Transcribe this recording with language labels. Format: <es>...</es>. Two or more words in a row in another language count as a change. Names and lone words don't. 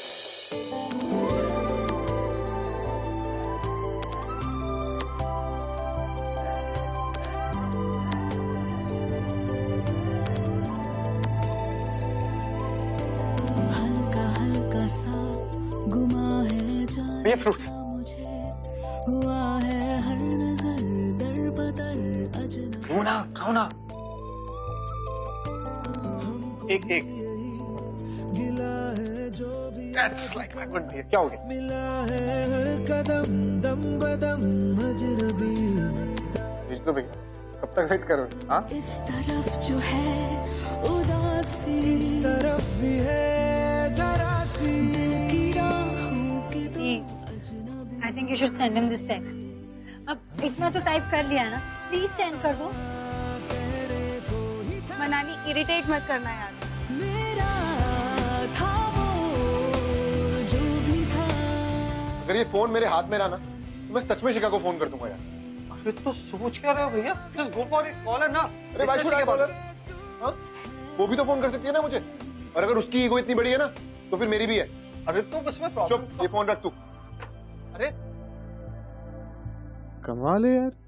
<hi>हल्का हल्का सा गुमा है भैया फ्रूट्स। मुझे हुआ है हर नजर दर बदर अजनबी। खाओ ना, खाओ ना। एक गिला है जो भी</hi> <en>That's like my good</en> <hi>भैया, क्या हो गया? मिला है हर कदम दम बदम अजनबी। भेज दो भैया, कब तक वेट करोगे? हाँ इस तरफ जो है उदासी, इस तरफ भी है जरा सी की राहों की तो अजनबी।</hi> <en>I think you should send him this text.</en> <hi>अब इतना तो टाइप कर लिया ना, प्लीज सेंड कर दो। मनाली इरिटेट मत करना यार। मेरा था वो जो भी था। अगर ये फोन मेरे हाथ में रहा ना तो मैं सच में शिखा को फोन कर दूंगा यार। अरे तो सोच क्या रहे हो भैया?</hi> <en>Just go for it, call her ना।</en> <hi>अरे भाई</hi> <en>should I call her? हाँ?</en> <hi>वो भी तो फोन कर सकती है ना मुझे, और अगर उसकी ईगो इतनी बड़ी है ना तो फिर मेरी भी है। अरे तो बस में प्रॉब्लम। चुप, ये फोन रख तू। अरे कमाल है यार।</hi>